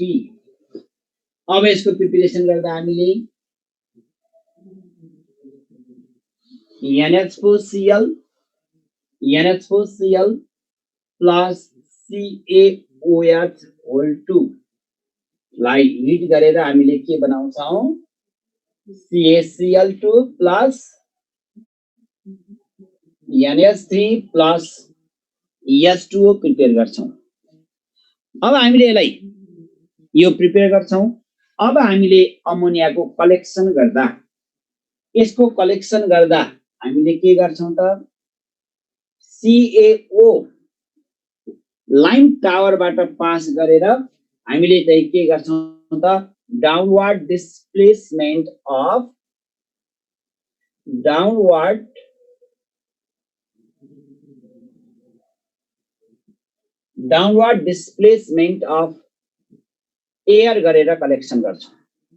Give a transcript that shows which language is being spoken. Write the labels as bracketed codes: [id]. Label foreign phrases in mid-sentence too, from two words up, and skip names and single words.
[ne] अब यसको प्रिपरेसन गर्दा हामीले NH4Cl प्लस CaOH2 लाई हिट गरेर हामीले के बनाउँछौं? CaCl2 प्लस NH3 प्लस H2O प्रिपेयर गर्छौं। अब हामीले यसलाई यो प्रिपेयर गर्छौं। अब हामीले अमोनियाको कलेक्सन गर्दा यसको कलेक्सन गर्दा हामीले के गर्छौं त CaO लाइन टावरबाट पास गरेर हामीले चाहिँ के गर्छौं त [en] downward displacement of downward displacement of air [ne] गरेर कलेक्सन गर्छौं।